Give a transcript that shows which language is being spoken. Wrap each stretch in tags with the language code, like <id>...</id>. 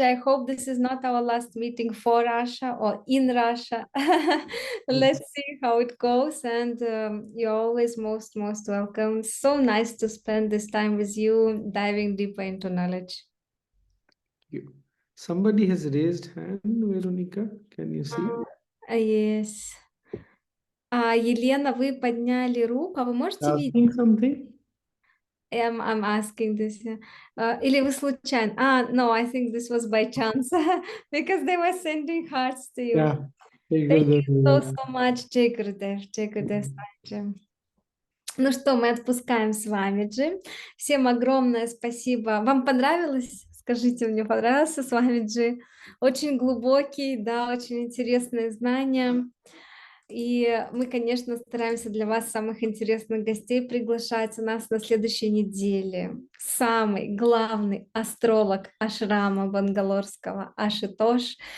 <en>I hope this is not our last meeting for Russia or in Russia. Let's see how it goes. And you're always most welcome. So nice to spend this time with you, diving deeper into knowledge. You. Somebody has raised hand, Veronica. Can you see? Yes.</en> <ru>Елена, вы подняли руку, а вы можете видеть?</ru> <en>Asking something? I'm asking this.</en> <ru>Или вы случайно?</ru> <en>No, I think this was by chance because they were sending hearts to you. Yeah. Jai Thank you Gurudev. so much, Jai Gurudev, Swamiji.</en> <ru>Ну что, мы отпускаем Свамиджи. Всем огромное спасибо. Вам понравилось? Скажите, мне понравился Свамиджи? Очень глубокий, да, очень интересные знания. И мы, конечно, стараемся для вас самых интересных гостей приглашать. У нас на следующей неделе самый главный астролог ашрама бангалорского Ашитош.</ru>